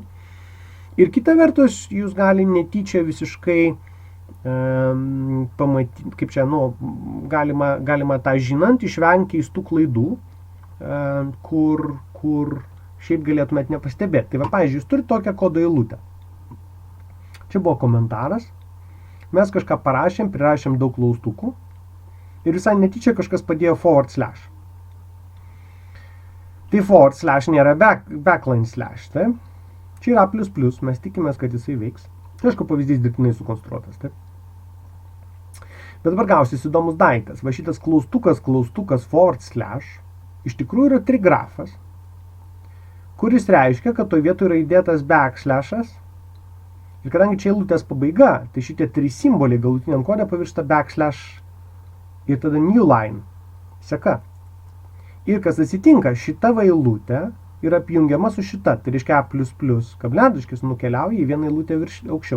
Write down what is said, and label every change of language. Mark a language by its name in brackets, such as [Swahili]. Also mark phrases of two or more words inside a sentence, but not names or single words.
[Lithuanian] Ir kita vertus, jūs gali netyčia visiškai pamatyti, kaip čia, galima tą žinant, išvengti keistų klaidų, kur šiaip galėtumėt nepastebėti. Tai va, pavyzdžiui, jūs turite tokią kodo eilutę. Čia buvo komentaras. Mes kažką parašėm, prirašėm daug klaustukų. Ir visai netyčia kažkas padėjo [English] forward slash. [Lithuanian] Tai [English] forward slash [Lithuanian] nėra [English] backline slash, [Lithuanian] taip? Čia yra ++, mes tikimės, kad jisai veiks. Tai aišku, pavyzdys dirbtinai sukonstruotas, taip? Bet dabar gausis įdomus daiktas. Va šitas klaustukas [English] forward slash [Lithuanian] iš tikrųjų yra trigrafas, kuris reiškia, kad toje vietoje yra įdėtas backslashas Ir kadangi čia eilutės pabaiga, tai šitie 3 simboliai galutiniam kode pavirsta backslash ir tada [English] new line, [Lithuanian] seka. Ir kas atsitinka, šita va eilutė yra apjungiama su šita, tai reiškia A++, kabletaškis nukeliauja į vieną eilutę aukščiau.